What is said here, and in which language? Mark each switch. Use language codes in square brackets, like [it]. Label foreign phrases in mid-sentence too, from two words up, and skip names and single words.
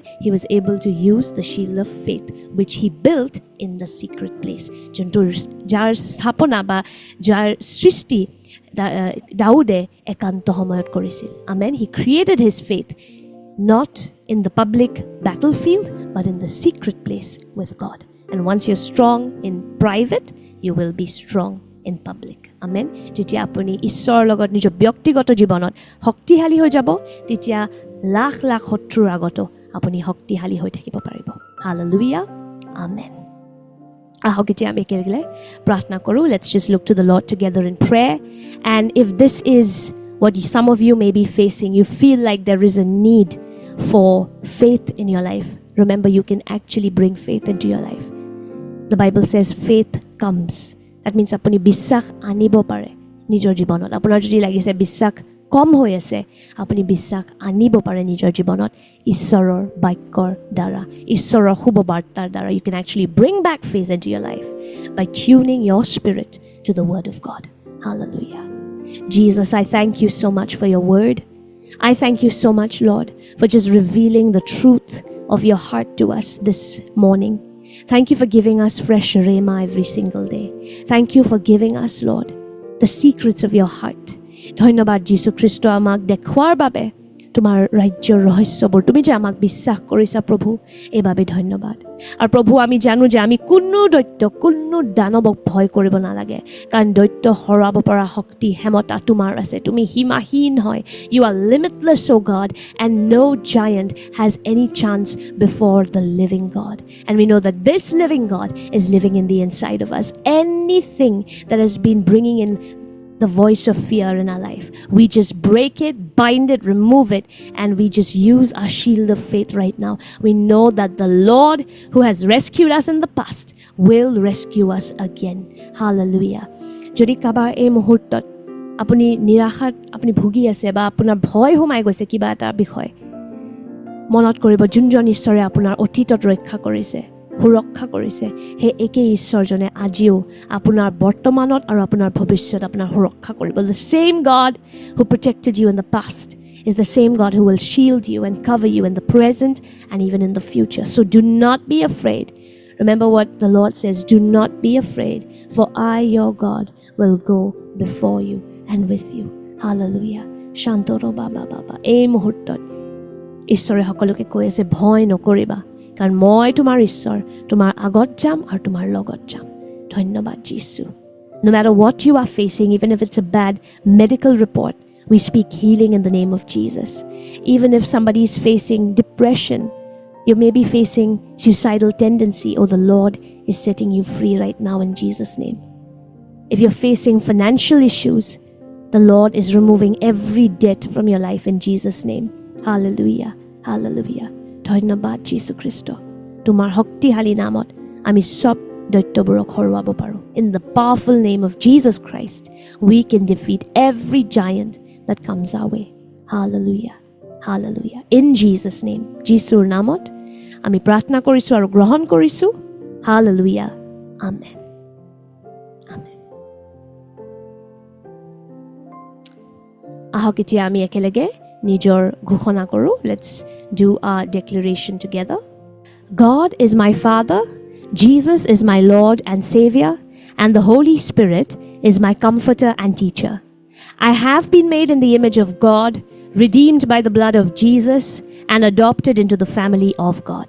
[en] He was able to use the shield of faith which he built in the secret place. [as] যোনটো যাৰ স্থাপনা বা যাৰ সৃষ্টি দাউদে একান্ত সময়ত কৰিছিল। [en] Amen. He created his faith not in the public battlefield but in the secret place with God. And once you're strong in private, you will be strong in public. Amen. [as] যেতিয়া আপুনি ঈশ্বৰৰ লগত নিজৰ ব্যক্তিগত জীৱনত শক্তিশালী হৈ যাব, তেতিয়া লাখ লাখ শত্ৰুৰ আগতো আপুনি শক্তিশালী হৈ থাকিব পাৰিব। [en] Hallelujah. Amen. [as] আহক এতিয়া আমি একেলগে প্ৰাৰ্থনা কৰোঁ। [en] Let's just look to the Lord together in prayer. And if this is what some of you may be facing, you feel like there is a need for faith in your life, remember you can actually bring faith into your life. The Bible says faith comes. That means [as] আপুনি বিশ্বাস আনিব পাৰে নিজৰ জীৱনত। আপোনাৰ যদি লাগিছে বিশ্বাস কম হৈ আছে, আপুনি বিশ্বাস আনিব পাৰে নিজৰ জীৱনত ঈশ্বৰৰ বাক্যৰ দ্বাৰা, ঈশ্বৰৰ শুভ বাৰ্তাৰ দ্বাৰা। [en] You can actually bring back faith into your life by tuning your spirit to the word of God. Hallelujah. Jesus, I thank you so much for your word. I thank you so much, Lord, for just revealing the truth of your heart to us this morning. Thank you for giving us fresh rhema every single day. Thank you for giving us, Lord, the secrets of your heart. [as] ধন্যবাদ যীশু খ্ৰীষ্ট, আমাক দেখুৱাৰ বাবে তোমাৰ ৰাজ্যৰ ৰহস্যবোৰ তুমি যে আমাক বিশ্বাস কৰিছা প্ৰভু, এইবাবে ধন্যবাদ। আৰু প্ৰভু, আমি জানো যে আমি কোনো দৈত্য, কোনো দানৱক ভয় কৰিব নালাগে, কাৰণ দৈত্য হৰাব পৰা শক্তি ক্ষমতা তোমাৰ আছে। তুমি সীমাহীন হয়। [en] You are limitless, O God, and no giant has any chance before the living God. And we know that this living God is living in the inside of us. Anything that has been bringing in the voice of fear in our life, we just break it, bind it, remove it, and we just use our shield of faith right now. We know that the Lord who has rescued us in the past will rescue us again. Hallelujah. [as] যদি কাবাৰ এই মুহূৰ্তত আপুনি নিৰাশাত আপুনি ভুগি আছে বা আপোনাৰ ভয় সোমাই গৈছে কিবা এটা বিষয়, মনত কৰিব যোনজন ঈশ্বৰে আপোনাৰ অতীতত ৰক্ষা কৰিছে, সুৰক্ষা কৰিছে, সেই একেই ঈশ্বৰজনে আজিও আপোনাৰ বৰ্তমানত আৰু আপোনাৰ ভৱিষ্যত আপোনাৰ সুৰক্ষা কৰিব। [en] The same God who protected you in the past is the same God who will shield you and cover you in the present and even in the future. So do not be afraid. Remember what the Lord says, do not be afraid, for I, your God, will go before you and with you. Hallelujah. Shantoro Baba Baba. [as] এই মুহূৰ্তত ঈশ্বৰে সকলোকে কৈ আছে, ভয় নকৰিবা, কাৰণ মই তোমাৰ ঈশ্বৰ, তোমাৰ আগত যাম আৰু তোমাৰ লগত যাম। ধন্যবাদ যীশু। [en] No matter what you are facing, even if it's a bad medical report, we speak healing in the name of Jesus. Even if somebody is facing depression, you may be facing suicidal tendency, oh, the Lord is setting you free right now in Jesus' name. If you're facing financial issues, the Lord is removing every debt from your life in Jesus' name. Hallelujah. Hallelujah. [as] ধন্যবাদ যীশু খ্ৰীষ্ট। তোমাৰ শক্তিশালী নামত আমি সব দৈত্যবোৰক হৰুৱাব পাৰোঁ। [en] In the powerful name of Jesus Christ, we can defeat every giant that comes our way. Hallelujah. Hallelujah. In Jesus' name, [as] যীশুৰ নামত আমি প্ৰাৰ্থনা কৰিছোঁ আৰু গ্ৰহণ কৰিছোঁ। [en] Hallelujah. Amen. Amen. [as] আহক এতিয়া আমি একেলগে নিজৰ ঘোষণা কৰোঁ। [en] Let's do our declaration together. God is my Father, Jesus is my Lord and Savior, and the Holy Spirit is my comforter and teacher. I have been made in the image of God, redeemed by the blood of Jesus, and adopted into the family of God.